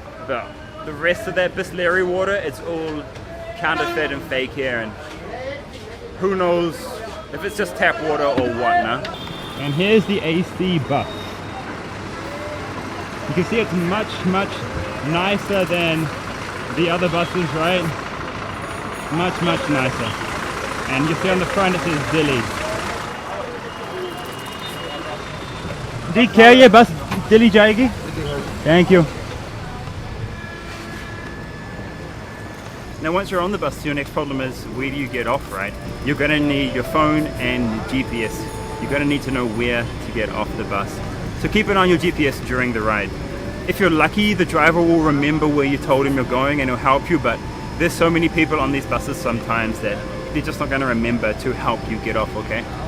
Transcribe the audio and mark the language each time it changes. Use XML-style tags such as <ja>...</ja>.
<en>But the rest of that Bisleri water, it's all counterfeit and fake here, and who knows if it's just tap water or what, no? And here's the AC bus. You can see it's much nicer than the other buses, right? Much nicer. And you see on the front it says Delhi.</en> <hi>जी क्या ये बस दिल्ली जाएगी?</hi> <en>Thank you. Now once you're on the bus, your next problem is, where do you get off, right? You're going to need your phone and GPS. You're going to need to know where to get off the bus. So keep an eye on your GPS during the ride. If you're lucky, the driver will remember where you told him you're going and he'll help you, but there's so many people on these buses sometimes that they're just not going to remember to help you get off, okay?</en>